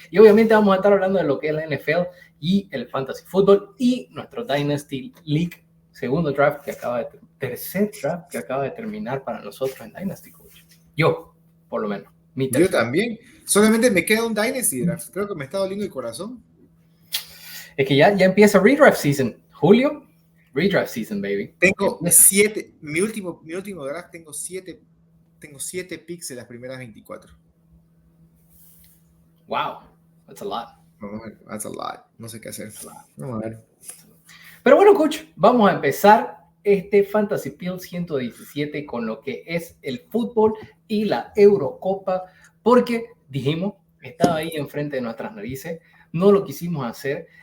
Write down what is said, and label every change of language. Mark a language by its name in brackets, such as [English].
[Spanish] Y obviamente vamos a estar hablando de lo que es la NFL y el Fantasy Football y nuestro Dynasty League, segundo draft tercer draft que acaba de terminar para nosotros en Dynasty, coach. Yo, por lo menos. Yo también. Solamente me queda un Dynasty draft. Creo que me está doliendo el corazón. Es que ya empieza redraft season. [English] Julio, redraft season, baby. [Spanish] Tengo 7. Mi último draft tengo 7 picks en las primeras 24. [English] Wow, that's a lot. [Spanish] Vamos a ver, [English] that's a lot. [Spanish] No sé qué hacer. Vamos a ver. Pero bueno, coach, vamos a empezar este Fantasy Field 117 con lo que es el fútbol y la Eurocopa, porque dijimos, estaba ahí enfrente de nuestras narices, no lo quisimos hacer.